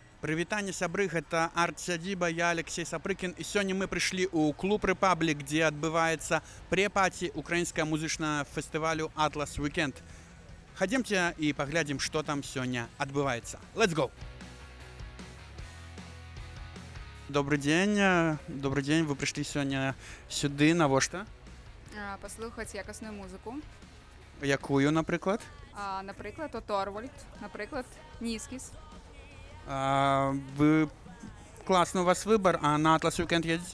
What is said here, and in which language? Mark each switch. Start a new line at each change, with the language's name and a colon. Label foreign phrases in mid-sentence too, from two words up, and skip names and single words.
Belarusian: Прывітанне сябры, гэта арт-сядзіба, я Алексей Сапрыкін і сёння мы прыйшлі ў клуб Рэпаблік, дзе адбываецца прэ-паці украінскага музычнага фестывалю Atlas Weekend. Хадземце і паглядзім, што там сёння адбываецца.
English: Let's go!
Belarusian: Добрый дзень, вы прыйшлі сёння сюды, навошта? Паслухаць якасную музыку. Якую, напрыклад? Напрыклад, Оторвальд, напрыклад, Нізкіс. Вы класны у вас выбар, а на Atlas Weekend едзеце?